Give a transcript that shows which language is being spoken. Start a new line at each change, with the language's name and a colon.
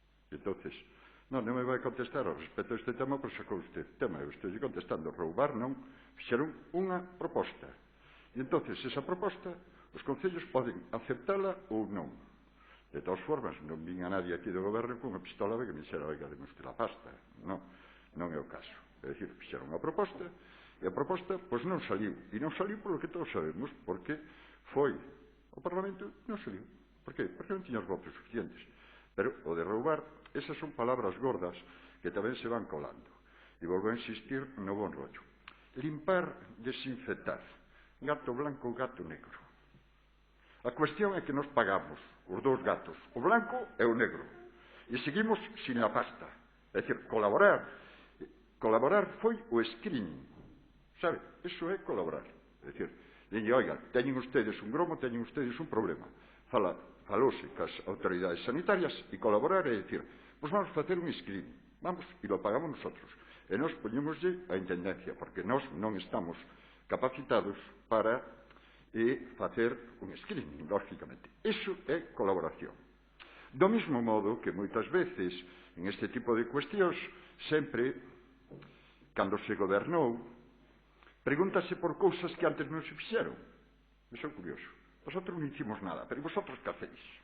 Galician: Entonces, non me vai contestar ao respecto a este tema, pois sacou usted tema, eu estou contestando, roubar non, fixeron unha proposta. E entonces, esa proposta, os concellos poden aceptala ou non. De todas formas, non vin a nadie aquí do goberno con unha pistola que me dixera, oiga, deme usted a pasta. Non é o caso. É dicir, fixeron unha proposta, e a proposta, pois non saliu. E non saliu polo que todos sabemos, porque foi o Parlamento, non saliu. Por qué? Porque non tiña os votos suficientes. Pero o de roubar, esas son palabras gordas que tamén se van colando. E volvo a insistir no bon rollo. Limpar, desinfectar.
Spanish: Gato blanco, gato negro.
Galician: A cuestión é que nos pagamos os dous gatos, o blanco e o negro, e seguimos sin a pasta. É dicir, colaborar foi o screening, sabe? Eso é colaborar. É dicir, oiga, teñen ustedes un gromo, teñen ustedes un problema. Falose cas autoridades sanitarias e colaborar é dicir, pois vamos facer un screening, vamos,
Spanish: e lo pagamos nosotros.
Galician: E nos poñémoslle a intendencia, porque nós non estamos capacitados para facer un screening, lógicamente. Iso é colaboración. Do mesmo modo que moitas veces en este tipo de cuestións sempre, cando se gobernou, pregúntase por cousas que antes non se fixeron. Iso é curioso.
Spanish: Vosotros non hicimos nada, pero vosotros que hacéis?